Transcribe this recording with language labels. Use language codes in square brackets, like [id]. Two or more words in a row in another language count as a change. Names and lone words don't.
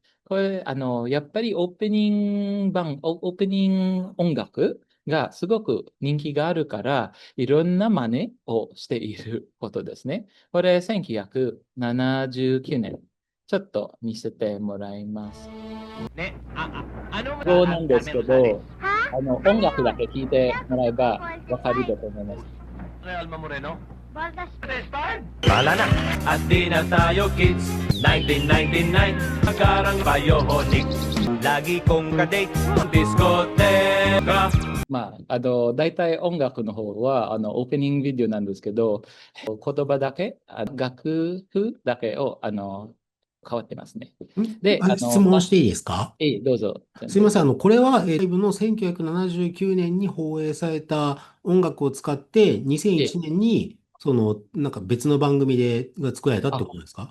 [ja] これ、やっぱりオープニング音楽がすごく人気があるから、いろんな真似をしていることですね。これ、1979年。ちょっと見せてもらいます。ね、そうなんですけど、 Ha? 音楽だけ聴いてもらえばわかると思います。 [tl] Alma Moreno? Baldas. Start! Bahala na! At di na tayo kids 1999 Pagkarang Bionic Lagi kong kadate Diskoteka [ja] まあ、大体音楽の方は、オープニングビデオなんですけど、言葉だけ、楽譜だけを、変わってますね。で、質問していいですか？どうぞ。すいません。これは、ライブの1979年に放映された音楽を使って、2001年に、なんか別の番組が作られたってことですか？